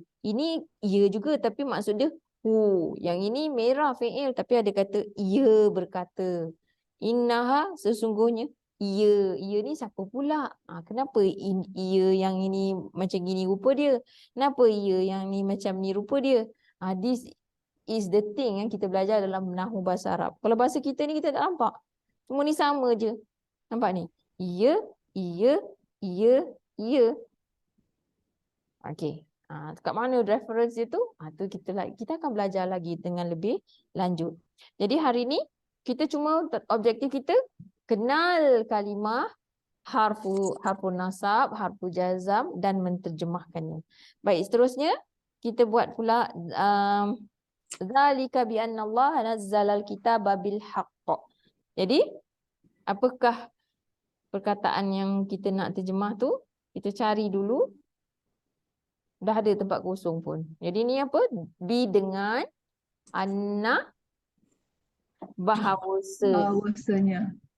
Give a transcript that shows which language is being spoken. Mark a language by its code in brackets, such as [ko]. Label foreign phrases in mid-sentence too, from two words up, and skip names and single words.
[ms] Ini ia juga tapi maksud dia hu. Yang ini merah fi'il tapi ada kata ia berkata. Innaha sesungguhnya. Ia ni siapa pula? Kenapa ia yang ini macam gini rupa dia? Kenapa ia yang ni macam ni rupa dia? [en] This is the thing [ms] yang kita belajar dalam nahwu bahasa Arab. Kalau bahasa kita ni kita tak nampak. Semua ni sama je. Nampak ni? Ia. Okey. Kat mana reference dia tu? Tu kita akan belajar lagi dengan lebih lanjut. Jadi hari ni kita cuma objektif kita kenal kalimah, [ar] حرف نصب, حرف جزم [ms] dan menterjemahkannya. Baik, seterusnya kita buat pula [ar] ذلك بأن الله نزل الكتاب بالحق. [ms] Jadi, apakah perkataan yang kita nak terjemah tu? Kita cari dulu. Dah ada tempat kosong pun. Jadi ni apa? Bi dengan anna bahawasanya.